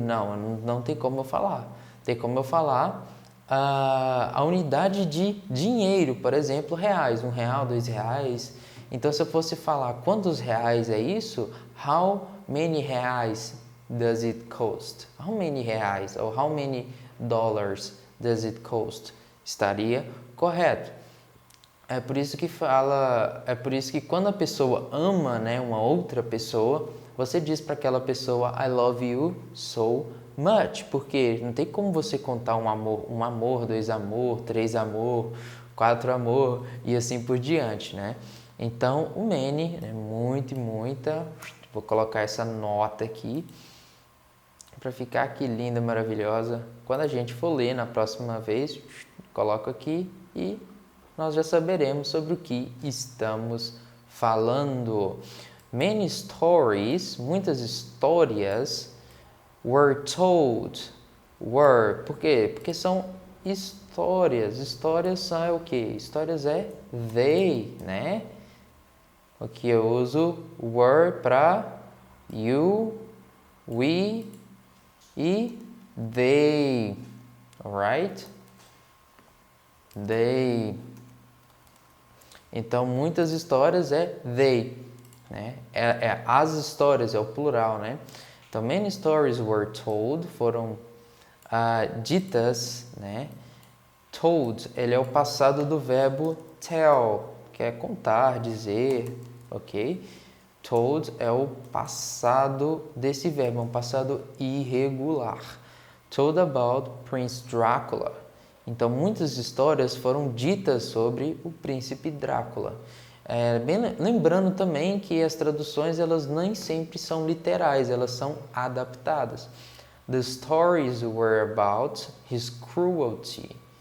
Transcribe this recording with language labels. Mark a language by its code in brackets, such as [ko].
[pt] Não tem como eu falar. Tem como eu falar a unidade de dinheiro, por exemplo, reais. R$1, R$2. Então, se eu fosse falar quantos reais é isso, [en] how many reais does it cost? How many reais [pt] ou [en] how many dollars does it cost? [pt] Estaria correto. É por isso que quando a pessoa ama, né, uma outra pessoa, você diz para aquela pessoa [en] I love you so much, [pt] porque não tem como você contar um amor, dois amor, três amor, quatro amor e assim por diante, né? Então, o many, né, muito e muita, vou colocar essa nota aqui para ficar aqui linda, maravilhosa. Quando a gente for ler na próxima vez, coloco aqui e nós já saberemos sobre o que estamos falando. [en] Many stories, [pt] muitas histórias, [en] were told. [pt] Por quê? Porque são histórias. Histórias são o quê? Histórias é they, né? Aqui eu uso were para you, we e they. [en] Alright? They. [pt] Então, muitas histórias é they, né? As histórias, é o plural, né? Então, [en] many stories were told, [pt] foram ditas, né? Told, ele é o passado do verbo tell, que é contar, dizer, ok? Told é o passado desse verbo, é um passado irregular. [en] Told about Prince Dracula. [pt] Então, muitas histórias foram ditas sobre o príncipe Drácula. Lembrando também que as traduções elas nem sempre são literais, elas são adaptadas. [en] The stories were about his cruelty.